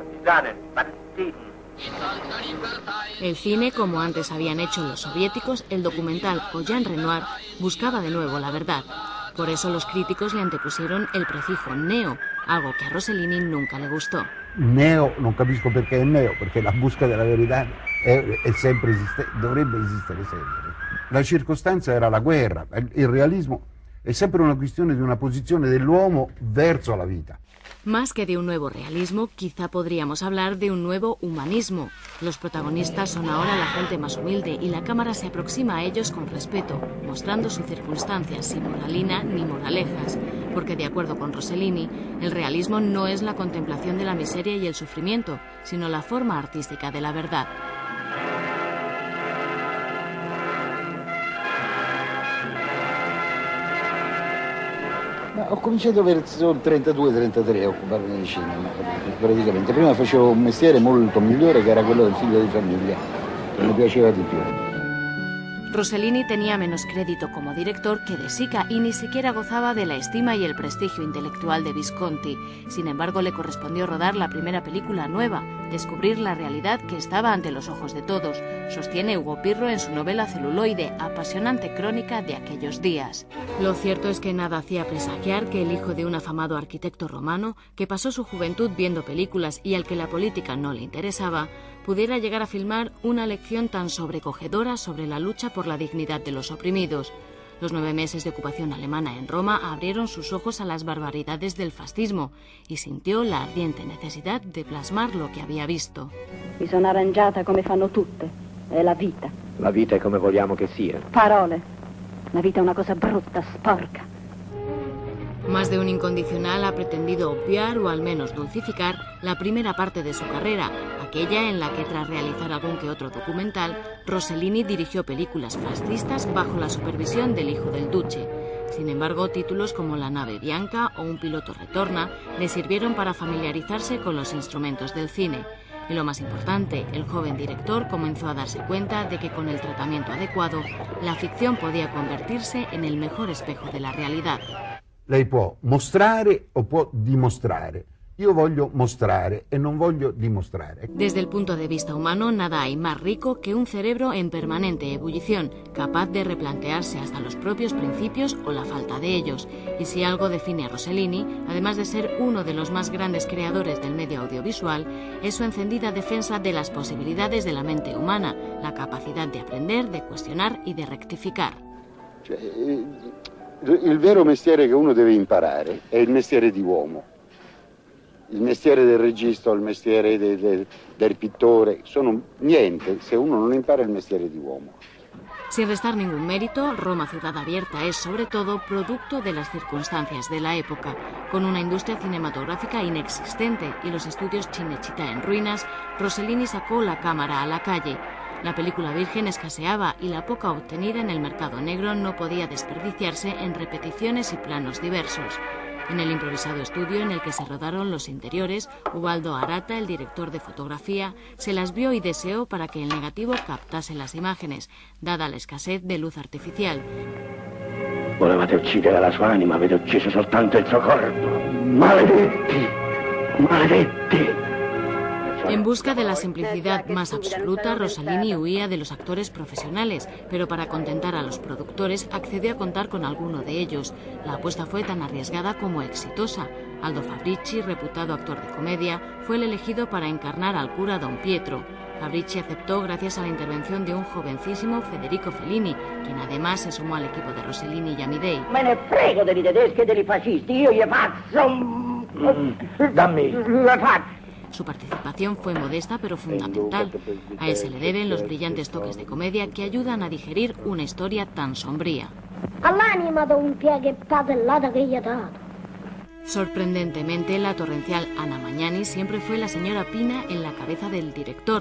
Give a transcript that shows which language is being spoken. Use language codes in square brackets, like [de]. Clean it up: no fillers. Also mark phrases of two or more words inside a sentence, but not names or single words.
[es] El cine, como antes habían hecho los soviéticos, el documental o Jean Renoir, buscaba de nuevo la verdad. Por eso los críticos le antepusieron el prefijo neo, algo que a Rossellini nunca le gustó. [it] Neo, non capisco perché è neo, perché la busca della verità è sempre dovrebbe esistere sempre. La circostanza era la guerra, il realismo è sempre una questione di una posizione dell'uomo verso la vita. [es] Más que de un nuevo realismo, quizá podríamos hablar de un nuevo humanismo. Los protagonistas son ahora la gente más humilde y la cámara se aproxima a ellos con respeto, mostrando sus circunstancias sin moralina ni moralejas. Porque de acuerdo con Rossellini, el realismo no es la contemplación de la miseria y el sufrimiento, sino la forma artística de la verdad. [it] Ho cominciato verso il 32-33 a occuparmi di cinema, praticamente. Prima facevo un mestiere molto migliore che era quello del figlio di famiglia, che mi piaceva di più. [es] Rossellini tenía menos crédito como director que De Sica y ni siquiera gozaba de la estima y el prestigio intelectual de Visconti. Sin embargo, le correspondió rodar la primera película nueva, descubrir la realidad que estaba ante los ojos de todos, sostiene Hugo Pirro en su novela Celuloide, apasionante crónica de aquellos días. Lo cierto es que nada hacía presagiar que el hijo de un afamado arquitecto romano, que pasó su juventud viendo películas y al que la política no le interesaba, pudiera llegar a filmar una lección tan sobrecogedora sobre la lucha por la dignidad de los oprimidos. Los 9 meses de ocupación alemana en Roma abrieron sus ojos a las barbaridades del fascismo y sintió la ardiente necesidad de plasmar lo que había visto. [it] Mi sono arrangiata come fanno tutte, è la vita. La vita è come vogliamo che sia. Parole. La vita è una cosa brutta, sporca. [es] Más de un incondicional ha pretendido obviar o al menos dulcificar la primera parte de su carrera, aquella en la que tras realizar algún que otro documental, Rossellini dirigió películas fascistas bajo la supervisión del hijo del duce. Sin embargo, títulos como La nave bianca o Un piloto retorna le sirvieron para familiarizarse con los instrumentos del cine. Y lo más importante, el joven director comenzó a darse cuenta de que con el tratamiento adecuado, la ficción podía convertirse en el mejor espejo de la realidad. [it] Lei può mostrare o può dimostrare. Io voglio mostrare e non voglio dimostrare. [es] Desde el punto de vista humano, nada hay más rico que un cerebro en permanente ebullición, capaz de replantearse hasta los propios principios o la falta de ellos. Y si algo define a Rossellini, además de ser uno de los más grandes creadores del medio audiovisual, es su encendida defensa de las posibilidades de la mente humana, la capacidad de aprender, de cuestionar y de rectificar. [it] Il vero mestiere che uno deve imparare è il mestiere di uomo. Il mestiere del regista o il mestiere del pittore sono niente se uno non impara il mestiere di uomo. [es] Sin restar ningún mérito, Roma Ciudad Abierta es sobre todo producto de las circunstancias de la época. Con una industria cinematográfica inexistente y los estudios Cinecittà en ruinas, Rossellini sacó la cámara a la calle. La película virgen escaseaba y la poca obtenida en el mercado negro no podía desperdiciarse en repeticiones y planos diversos. En el improvisado estudio en el que se rodaron los interiores, Ubaldo Arata, el director de fotografía, se las vio y deseó para que el negativo captase las imágenes, dada la escasez de luz artificial. [it] Volevate uccidere la sua anima, avete ucciso soltanto il suo corpo. Maledetti! Maledetti! [es] En busca de la simplicidad más absoluta, Rossellini huía de los actores profesionales, pero para contentar a los productores accedió a contar con alguno de ellos. La apuesta fue tan arriesgada como exitosa. Aldo Fabrici, reputado actor de comedia, fue el elegido para encarnar al cura Don Pietro. Fabrici aceptó gracias a la intervención de un jovencísimo Federico Fellini, quien además se sumó al equipo de Rossellini y Amidei. [it] Me ne frego dei tedeschi e dei fascisti, io gli faccio... Dammi! Le faccio! [es] Su participación fue modesta pero fundamental. A él se le deben los brillantes toques de comedia que ayudan a digerir una historia tan sombría. [it] All'anima do un pieghe padellata che gli ha dato. [es] Sorprendentemente, la torrencial Anna Magnani siempre fue la señora Pina en la cabeza del director.